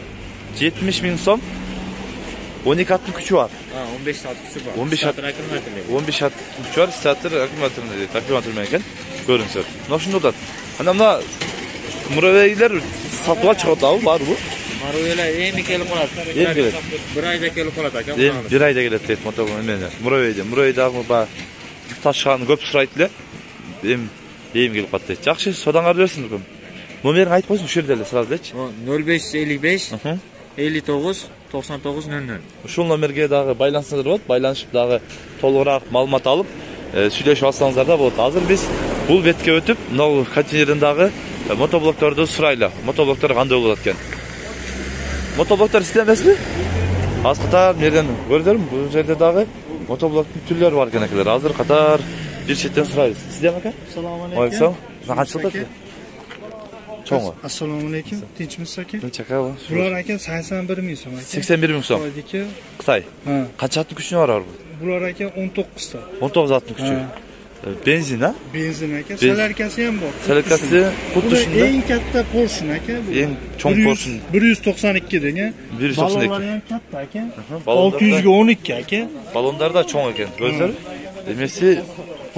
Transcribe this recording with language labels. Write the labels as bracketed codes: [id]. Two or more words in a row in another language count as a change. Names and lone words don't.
[ky] 70 миң сом. 12 аттын күчү бар. 15 ат күчү бар. 15 статер аккумулятор. 15 аттын күчү бар, статер аккумулятор дейт. Аккумулятор менен экен. Көрүңүздөр. Мына ушундай болот. Анда мына муравейлер сатып чыгат абы барбы? Муравейлер эми келип калат. Бир айда келип калат ака. Бир айда келет дейт мотоблок менен. Муравей дагы ба ташканы көп сурайт эле. Эми келип калат дейт. Жакшы, содаңар берсин бүгүн. Номерин айтып койсуң, ушул жерде эле сразу элечи. 0555 59 99 00. Ушул номерге дагы байлансаңыздар болот. Байланышып дагы толугураак маалымат алып, сүйлөшүп алсаңыздар да болот. Азыр биз бул бетке өтүп, мына контейнерден дагы мотоблокторду сурайлы. Мотоблоктор кандай болот экен? Мотоблоктор сизде эмеспи? Аз катар мерден көрдүрүм, бул жерде дагы мотоблоктун түрлөрү бар экен акелер. Азыр катар бир четтен сурайбыз. Сиздеби ака? [uz] Assalomu alaykum. [ky] Алейкум. Канча болот? Чоңго. [uz] Assalomu alaykum. Tinchmisiz aka? Tinch aka. Bular aka 81 ming so'm aka. 81 ming so'm. Xitoy. Qancha [ky] аттын күчүнө бар [uz] bu? Bular aka 19 ta. [ky] 19 аттын күчү. [uz] Benzin, ha? Benzin aka. Solarkasi ham bor. Solarkasi xuddi shunda. Eng katta Porsche aka bu. Eng cho'ng Porsche 192 degan. 192. Balonlar ham katta aka. 600 ga 12 aka. Balonlar da cho'ng ekan. Ko'zlar. Demesi bu